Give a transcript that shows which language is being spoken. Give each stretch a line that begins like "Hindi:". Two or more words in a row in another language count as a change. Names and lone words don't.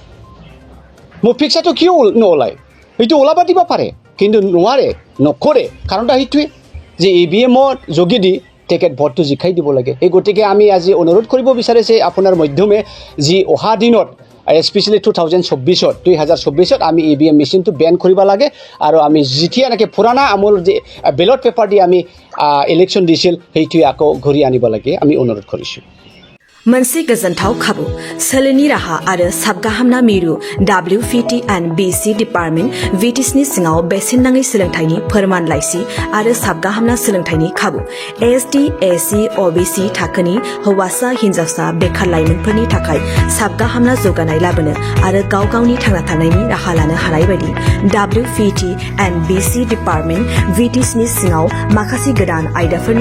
Assamese: মোৰ ফিক্সাৰটো কিয় নোলায় এইটো ওলাব দিব পাৰে কিন্তু নোৱাৰে নকৰে কাৰণটা সেইটোৱে যে EVMৰ যোগেদি তেখেত ভোটটো জিকাই দিব লাগে এই গতিকে আমি আজি অনুৰোধ কৰিব বিচাৰিছে আপোনাৰ মাধ্যমে যি অহা দিনত স্পেচিয়েলি 2024ত আমি EVM মেচিনটো বেন কৰিব লাগে আৰু আমি যেতিয়া নেকি পুৰণা আমল যে
English: ballot paper
Assamese: দি আমি ইলেকশ্যন দিছিল সেইটোৱে আকৌ ঘূৰি আনিব লাগে আমি অনুৰোধ কৰিছোঁ
Bodo: मोनसे गोजोनथाव खाबु सोलोनि राहा आरो साबगाहामना मिरु
English: WFT and BC department
Bodo: VTSनि सिङाव बेसेन नाङै सोलोंथाइनि फोरमान लाइसि आरो साबगाहामना सोलोंथाइनि खाबु SD SC OBC थाखोनि हौवासा हिनजावसा बेखार लाइमोनफोरनि थाखाय साबगाहामना जौगानाय लाबोनो आरो गाव गावनि थांना थानायनि राहा लानो हानाय बायदि
English: WFT and BC department
Bodo: VTSनि सिङाव माखासे गोदान आयदाफोरनि